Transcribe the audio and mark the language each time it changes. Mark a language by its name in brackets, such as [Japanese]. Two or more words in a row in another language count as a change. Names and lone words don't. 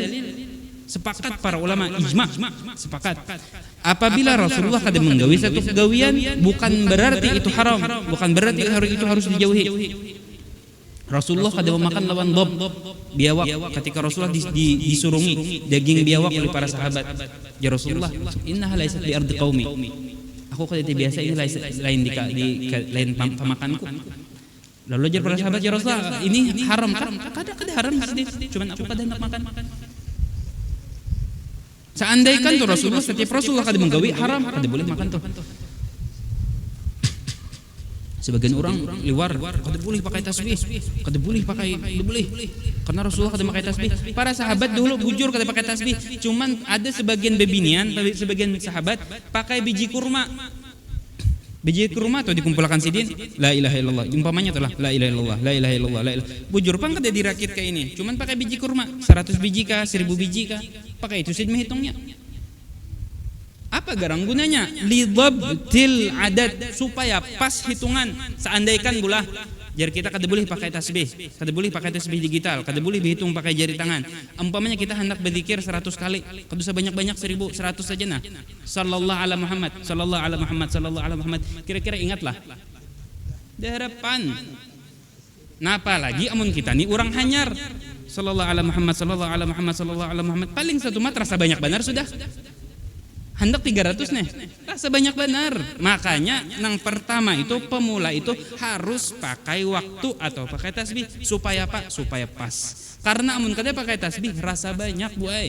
[Banjar] Sepakat para ulama ijma, sepakat. Apabila Rasulullah kada menggawi satu kegawian, bukan berarti itu haram, bukan berarti itu harus dijauhi. Rasulullah kada memakan lawan dob, biawak, ketika Rasulullah disurungi daging biawak oleh para sahabat. [Arabic] يا رسول الله، إنها ليست بأرض قومي. [Banjar] Aku kada biasa ini lain di lain pamakanku. Lalu ajar para sahabat, ya Rasulullah, ini haram kan? Kada haram sedikit, cuman aku kada hendak makan. Seandainya tuh Rasulullah, setiap Rasulullah kada menggawi haram, kada boleh makan tuh. Sebagian orang liwar, kada boleh pakai tasbih, kada boleh pakai, kada boleh. Karena Rasulullah kada pakai tasbih. Para sahabat dulu bujur kada pakai tasbih. Cuman ada sebagian bebinian, sebagian sahabat pakai biji kurma. Biji kurma atau dikumpulkan sidin, [Arabic] لا إله إلا الله. [Banjar] Umpamanya telah [Arabic] لا إله إلا الله، لا إله إلا الله، لا إله. [Banjar] Bujur pang kada dirakit kayak ini. Cuman pakai biji kurma, 100 biji kah, 1000 biji kah? Pakai itu sidin menghitungnya. Apa garang gunanya? [Arabic] لضبط العدد, [Banjar] supaya pas hitungan. Seandaikan bulah jar kita kada boleh pakai tasbih, kada boleh pakai tasbih digital, kada boleh dihitung pakai jari tangan. Umpamanya kita hendak berzikir 100 kali, kada usah banyak-banyak, 1000, 100 saja nah. [Arabic] صلى الله على محمد، صلى الله على محمد، صلى الله على محمد. [Banjar] Kira-kira ingatlah. Di hadapan. Napa lagi amun kita ni orang hanyar. [Arabic] صلى الله على محمد، صلى الله على محمد، صلى الله على محمد. [Banjar] Paling satu mat rasa banyak benar sudah. Hendak 300 nih, rasa banyak benar. Makanya nang pertama itu pemula itu harus pakai waktu atau pakai tasbih supaya apa? Supaya pas. Karena amun kada pakai tasbih rasa banyak buai.